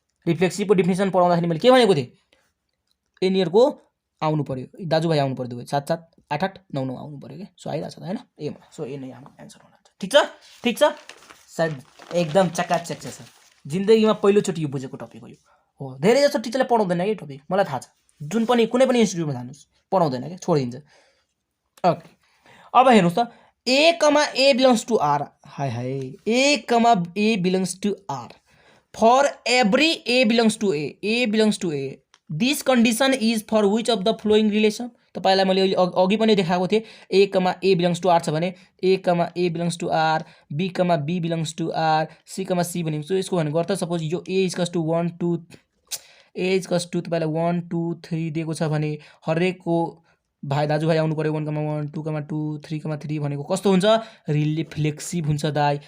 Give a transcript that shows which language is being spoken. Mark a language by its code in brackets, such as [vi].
[ne] रिफ्लेक्सिभको definition पढाउँदाखेरि मैले के भनेको थिएँ, एनियरको आउनु पर्यो, दाजुभाइ आउनु पर्यो, दुवै 7, 7, 8, 8, 9, 9 आउनु पर्यो क्या, सो आइरहेको छ त होइन। सो ए नै हाम्रो एन्सर हुन जान्छ। ठिक छ, ठिक छ, सायद एकदम चकाचक छ। जिन्दगीमा पहिलोचोटि यो बुझेको टपिक हो। धेरै जस्तो टिचरले पढाउँदैन कि टपिक, मलाई थाहा छ। जुन पनि कुनै पनि इन्स्टिट्युटमा जानुहोस् पढाउँदैन क्या, छोडिदिन्छ। ओके, अब हेर्नुहोस् त, [en] A, belongs to R. Hi hi, A, belongs to R for every A belongs to A, this condition is for which of the following relation. [ne] तपाईँलाई मैले अघि पनि देखाएको थिएँ, A, बिलोङ्स टु आर छ भने A, belongs to are, B, belongs to are, C, भनेको यसको भनेको अर्थ सपोज यो A इजकस टु 1, 2, तपाईँलाई 1, 2, 3 दिएको छ भने हरेकको दाजुभाइ आउनु पर्यो 1,1, 2,2, 3,3 भनेको कस्तो हुन्छ, रिफ्लेक्सिभ हुन्छ दाइ।